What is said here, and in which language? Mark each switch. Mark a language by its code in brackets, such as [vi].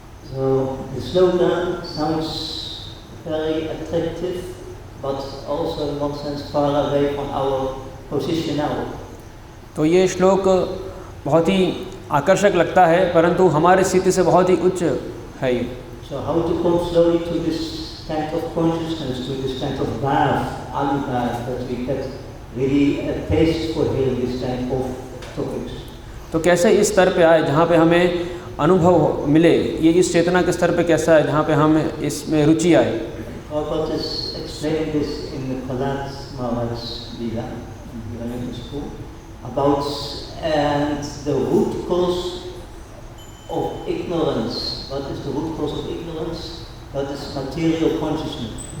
[en] So the slogan sounds very attractive, but also in one sense far away from our position now. [hi] तो ये श्लोक बहुत ही आकर्षक लगता है, परंतु हमारी स्थिति से बहुत ही उच्च है ये. [en] So how to come slowly to this kind of consciousness, to this kind of bhav, alubhav, that we get really a taste for hearing this kind of topics. [hi] तो कैसे इस स्तर पे आए जहाँ पे हमें अनुभव मिले, ये इस चेतना के स्तर पे कैसा है जहाँ पे हम इसमें रुचि आए. [en] Prabhupada is explaining this in the Prahlad Maharaj Leela, in the school, about and the root cause of ignorance. What is the root cause of ignorance? That is material consciousness.